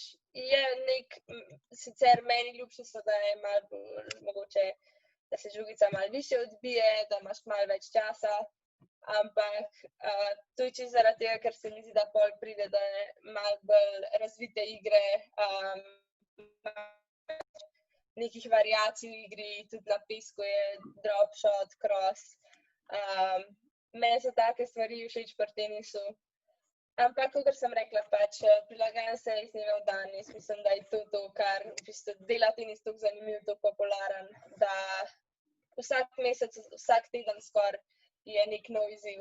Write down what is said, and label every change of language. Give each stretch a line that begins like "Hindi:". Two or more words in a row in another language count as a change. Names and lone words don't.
Slovenian: Sicer meni ljubše so, da je malo bolj mogoče, da se žogica malo višje odbije, da imaš malo več časa, ampak to je čisto zaradi tega, ker se mi zdi, da pol pride do malo bolj razvite igre, nekih variacij v igri, tudi na pesku je
English: drop shot,
Slovenian: cross. Meni so take stvari všeč pri tenisu. Ampak, kakor sem rekla, pač prilagajam se iz dneva v dan. Jaz mislim, da je to, kar v bistvu dela tenis tako zanimiv, tako popularen, da vsak mesec, vsak teden skoraj je nek nov izziv.